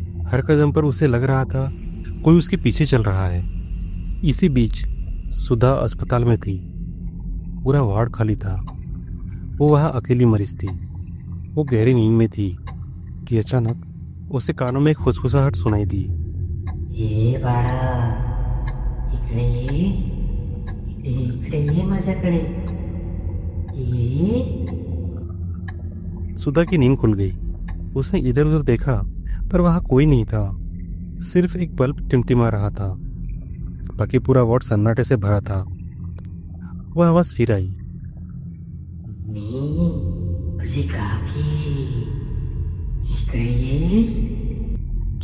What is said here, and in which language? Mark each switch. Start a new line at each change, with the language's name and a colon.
Hindi: हर कदम पर उसे लग रहा था कोई उसके पीछे चल रहा है। इसी बीच सुधा अस्पताल में थी। पूरा वार्ड खाली था। वो वहाँ अकेली मरीज थी। वो गहरी नींद में थी कि अचानक उसे कानों में एक खुसखुसाहट सुनाई दी।
Marathi: ये बाळा, इकडे ये, इकडे ये माझ्याकडे ये.
Hindi: सुधा की नींद खुल गई। उसने इधर उधर देखा पर वहाँ कोई नहीं था। सिर्फ एक बल्ब टिमटिमा रहा था। बाकी पूरा वार्ड सन्नाटे से भरा था। वह आवाज फिर आई।
Marathi: मी तुझी काकी, इकडे ये.